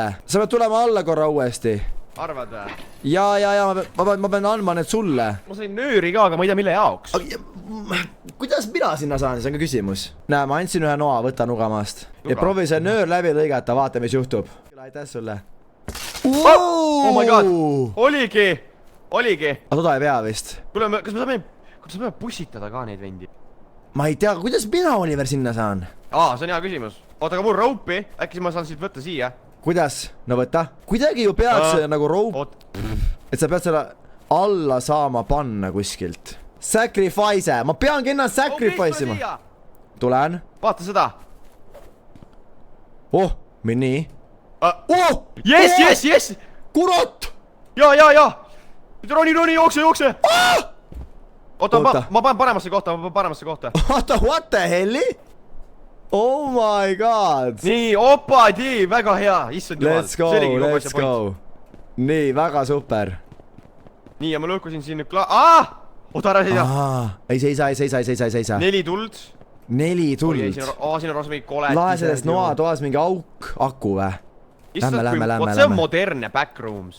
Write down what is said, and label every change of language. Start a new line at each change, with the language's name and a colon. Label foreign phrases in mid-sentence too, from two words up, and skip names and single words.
Estonian: Sa pead tulema alla korra uuesti. Arvad või? Ja, ma pean andma need sulle. Ma sain nööri ka, aga ma ei tea, mille jaoks. Kuidas mina sinna saan, see on ka küsimus. Näe, ma andsin ühe noa, võta nuga maast. Ja proovi see nöör läbi lõigata, vaata, mis juhtub. Aitäh sulle.
English: Oh my god.
Estonian: Oligi. Aga toda ei pea vist. Kuule, kas me saame pussitada ka neid vendi? Ma ei tea, kuidas mina, Oliver, sinna saan? See on hea küsimus. Oota, aga mul roupi, äkki ma saan siit võtta siia? Kuidas? No võta. Kuidagi ju peaks nagu roup, et sa pead selle alla saama panna kuskilt. Sacrifice, ma peangi ennast sacrifice ima. Tulen. Vaata seda. Minni. Yes! Kurat! Ja. Roni, jookse! Oota, ma panen paremasse kohta. Oota,
English: what the helli? Oh my god.
Estonian: Nii, opadi, väga hea, issand jumal.
English: Let's go.
Estonian: Nii, väga super. Nii, ja ma lõhkusin siin nüüd oota, ära seisa. Ei seisa. 4 tuld. 4 tuld. siin on rohkem mingi kolet. lae sellest noatoas mingi auk, aku vä? Lähme. see on modernne backrooms.